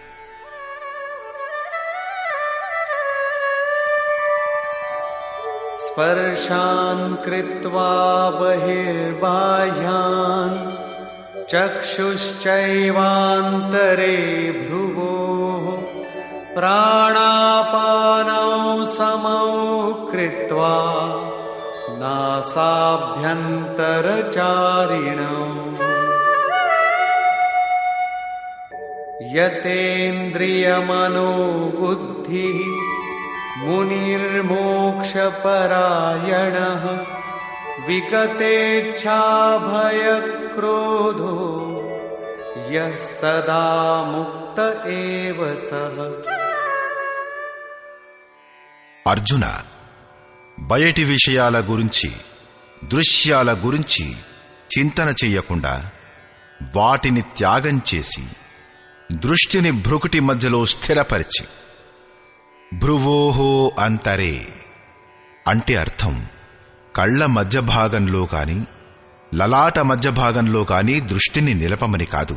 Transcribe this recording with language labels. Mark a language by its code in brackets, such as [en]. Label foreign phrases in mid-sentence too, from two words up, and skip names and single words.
[sa] స్పర్శాన్ కృత్వా బహిర్బాహ్యాన్ చక్షుశ్చైవాంతరే భ్రువోః ప్రాణాపానౌ समौ कृत्वा नासाभ्यन्तरचारिणौ यतेन्द्रियमनोबुद्धिः मुनिर्मोक्षपरायणः विगतेच्छाभयक्रोधो यः सदा मुक्त एव सः। [te] అర్జున, బయటి విషయాల గురించి, దృశ్యాల గురించి చింతన చెయ్యకుండా వాటిని త్యాగం చేసి దృష్టిని భ్రుకుటి మధ్యలో స్థిరపరిచి, [sa] భ్రువోహో అంతరే [te] అంటే అర్థం కళ్ల మధ్య భాగంలో కాని లలాట మధ్య భాగంలో కాని దృష్టిని నిలపమని కాదు.